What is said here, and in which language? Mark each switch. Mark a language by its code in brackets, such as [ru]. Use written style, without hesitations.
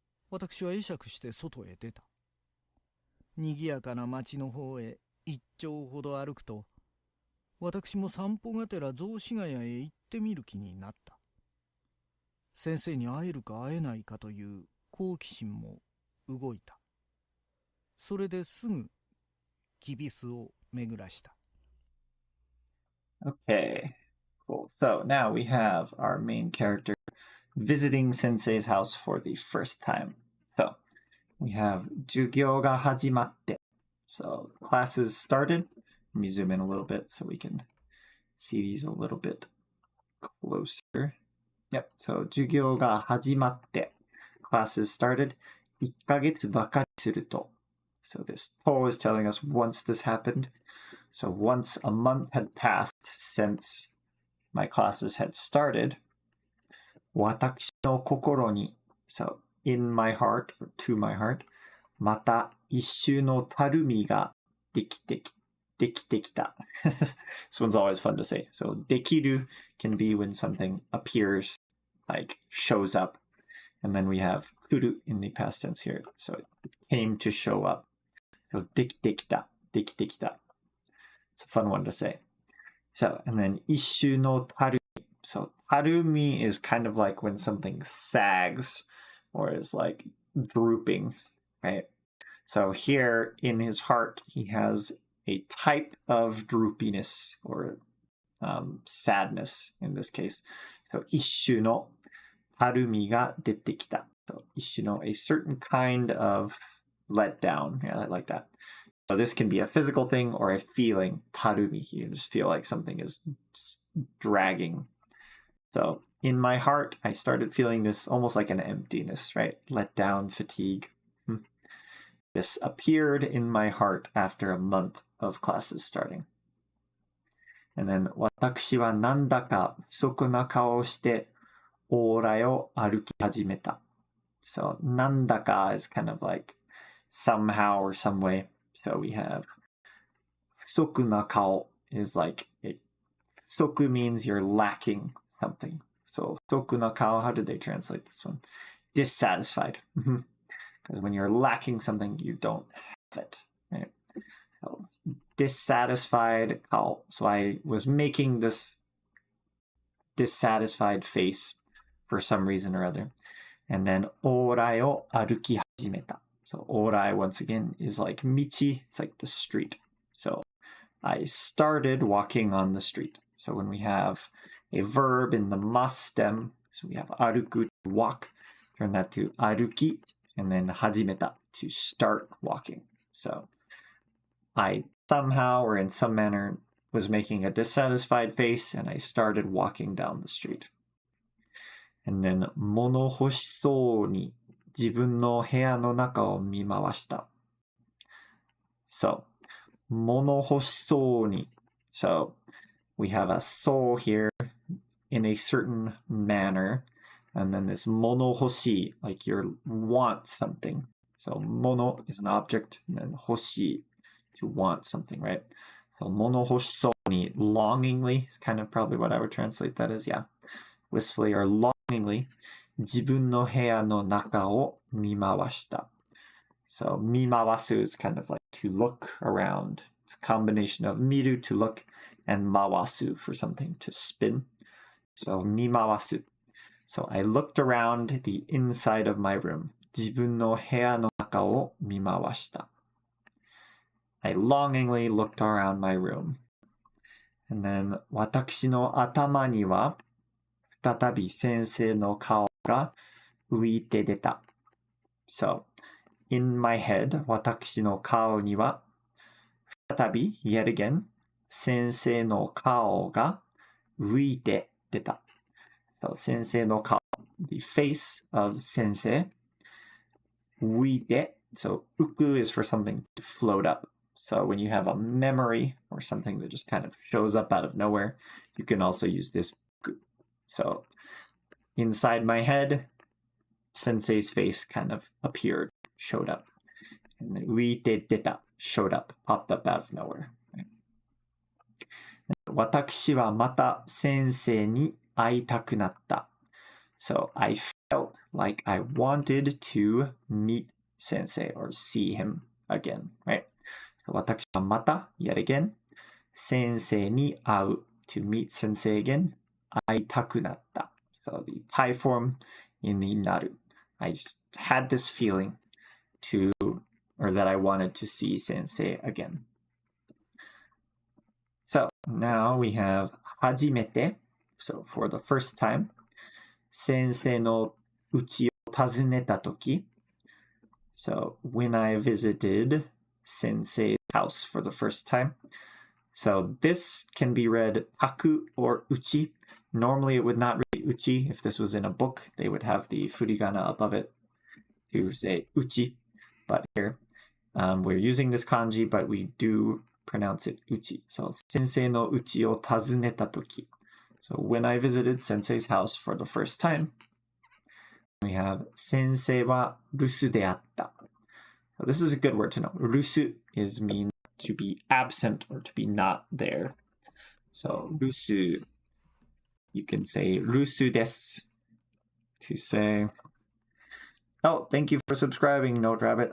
[ja] 私は会釈して外へ出た。にぎやかな町の方へ一丁ほど歩くと、私も散歩がてら雑司ヶ谷へ行ってみる気になった。先生に会えるか会えないかという好奇心も動いた。それですぐきびすを巡らした。 [en] Okay, cool. So now we have our main character visiting Sensei's house for the first time. So we have [ja] 授業が始まって. [en] So classes started. Let me zoom in a little bit so we can see these a little bit closer. Yep, so [ja] 授業が始まって. [en] Classes started. [ja] 1ヶ月ばかりすると. [en] So this poll is telling us once this happened. So once a month had passed since my classes had started, [ja] 私の心に, [en] so in my heart, or to my heart, [ja] また一種のたるみができてきた. [en] This one's always fun to say. So できる can be when something appears, like shows up. And then we have 来る in the past tense here. So it came to show up. So [ja] できてきた. [en] It's a fun one to say. So, and then [ja] 一種のたるみ. [en] So たるみ is kind of like when something sags or is like drooping, right? So here in his heart, he has a type of droopiness or sadness in this case. So [ja] 一種のたるみが出てきた. [en] So 一種の a certain kind of letdown. Yeah, I like that. So this can be a physical thing or a feeling. たるみ, you just feel like something is dragging. So in my heart, I started feeling this almost like an emptiness, right? Let down, fatigue. This appeared in my heart after a month of classes starting. And then [ja] 私はなんだか不足な顔をして往来を歩き始めた. [en] So なんだか is kind of like somehow or some way. So we have 不足な顔 is like 不足 means you're lacking something. So 不足な顔, how did they translate this one? Dissatisfied. Because when you're lacking something, you don't have it. Right? So, dissatisfied顔.So I was making this dissatisfied face for some reason or other. And then [ja] 往来を歩き始めた. [en] So 往来 once again is like 道. It's like the street. So I started walking on the street. So when we have a verb in the mas stem, so we have 歩く to walk, turn that to 歩き, and then 始めた to start walking. So I somehow or in some manner was making a dissatisfied face and I started walking down the street. [ja] And then 物欲しそうに自分の部屋の中を見回した。 So, 物欲しそうに. [en] So, we have a soul here in a certain manner. And then this 物欲しい, like you want something. So, 物 is an object, and then 欲しい, to want something, right? So, 物欲しそうに, longingly is kind of probably what I would translate that as, yeah. Wistfully or longingly, [ja] 自分の部屋の中を見回した. [en] So, 見回す is kind of like to look around. It's a combination of 見る to look and 回す for something to spin. [ja] So, 見回す. [en] So, I looked around the inside of my room. [ja] 自分の部屋の中を見回した. [en] I longingly looked around my room. And then, [ja] 私の頭には再び先生の顔が浮いて出た. [en] So, in my head, [ja] 私の顔には再び [en] yet again [ja] 先生の顔が浮いて出た. [en] So, 先生の顔, the face of 先生. 浮いて, so 浮く is for something to float up. So when you have a memory or something that just kind of shows up out of nowhere, you can also use this 浮く. So inside my head, Sensei's face kind of appeared, showed up. And then 浮いて出た, showed up, popped up out of nowhere. Right? [ja] 私はまた先生に会いたくなった. [en] So I felt like I wanted to meet Sensei or see him again, right? So [ja] 私はまた, [en] yet again, [ja] 先生に会う, [en] to meet Sensei again, [ja] 会いたくなった. [en] So the pi form in the naru. I just had this feeling or that I wanted to see Sensei again. So now we have 初めて, so for the first time, [ja] 先生の家を訪ねたとき. [en] So when I visited Sensei's house for the first time. So this can be read taku or uchi. Normally it would not read uchi. If this was in a book, they would have the furigana above it to say uchi. But here, we're using this kanji, but we do pronounce it uchi. [ja] So, 先生の家を訪ねたとき. [en] So, when I visited Sensei's house for the first time, we have [ja] 先生は留守であった. [en] So, this is a good word to know. 留守is mean to be absent or to be not there. So, 留守, you can say [ja] 留守です [en] to say, oh, thank you for subscribing, Note Rabbit.